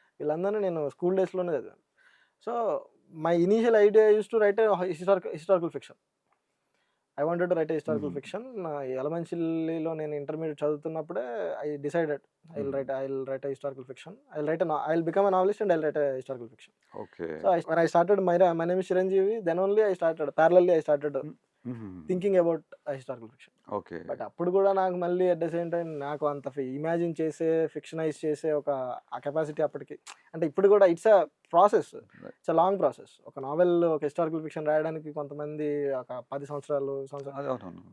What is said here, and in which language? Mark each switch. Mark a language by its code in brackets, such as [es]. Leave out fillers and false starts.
[te] వీళ్ళందరినీ నేను స్కూల్ డేస్‌లోనే చదివాను. [en] So my initial idea used to write historical fiction. I wanted to write a historical Mhm. Fiction. [te] ఎలమంచిలిలో నేను intermediate చదువుతున్నప్పుడే [en] I decided I will write a historical fiction. I will become a novelist and I will write a historical fiction. Okay. So when I started my name is Chiranjeevi, then only I started Mhm. Thinking about historical fiction. Okay. [te] But అప్పుడు కూడా నాకు మళ్ళీ [en] at the same time [te] నాకు అంత imagine చేసే, ఫిక్షనైజ్ చేసే ఆ capacity అప్పటికి, అంటే ఇప్పుడు కూడా [en] It's a process, it's a long process. [te] ఒక నావెల్, ఒక హిస్టారికల్ ఫిక్షన్ రాయడానికి కొంతమంది ఒక 10 సంవత్సరాలు, అవునవును.